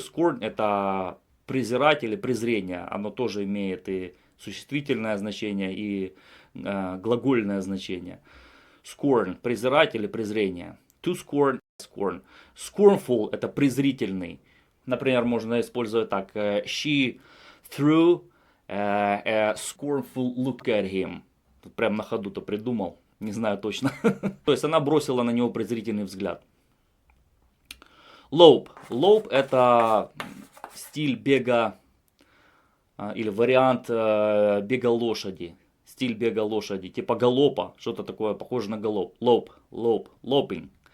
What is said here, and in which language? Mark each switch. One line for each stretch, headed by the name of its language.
Russian: Scorn — это презирать или презрение. Оно тоже имеет и существительное значение, и глагольное значение. Scorn — презирать или презрение.
English: To scorn. Scorn.
Russian: Scornful — это презрительный. Например, можно использовать так.
English: She threw a scornful look at him.
Russian: Тут прям на ходу-то придумал. Не знаю точно. То есть она бросила на него презрительный взгляд.
English: Lope.
Russian: Lope — это стиль бега или вариант бега лошади. стиль бега лошади, типа галопа, что-то такое похоже на галоп. Лопинг.